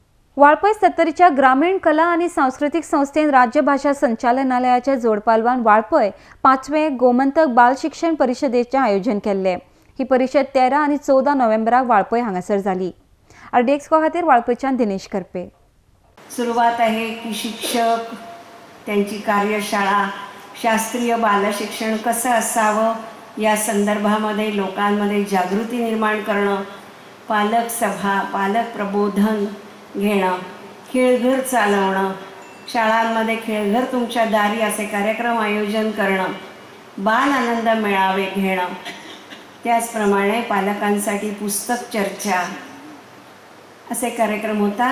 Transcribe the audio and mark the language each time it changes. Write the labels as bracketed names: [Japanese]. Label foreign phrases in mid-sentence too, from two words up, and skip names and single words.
[Konkani] वाळपय सत्तरीच्या ग्रामीण कला आणि सांस्कृतिक संस्थेन राज्य भाषा संचालनालयाच्या जोडपालवान वाळपय 5वे गोमंतक बाल शिक्षण परिषदेचे आयोजन केले। ही परिषद 13 आणि 14 नोव्हेंबराक वाळपय हांगासर जाली। आरडीएक्स खातीर वाळपयच्यान दिनेश करपे। [Marathi] सुरुवात आहे की शिक्षक त्यांची कार्यशाळा शास्त्रीय बालशिक्षण कसं असावं या संदर्भामध्ये लोकांमध्ये जागृती निर्माण करणं, पालक सभा, पालक प्रबोधन घेणं, खेळघर चालवणं, शाळांमध्ये खेळघर तुमच्या दारी असे कार्यक्रम आयोजन करणं, बाल आनंद मेळावे घेणं, त्याचप्रमाणे पालकांसाठी पुस्तक चर्चा असे कार्यक्रम होतात।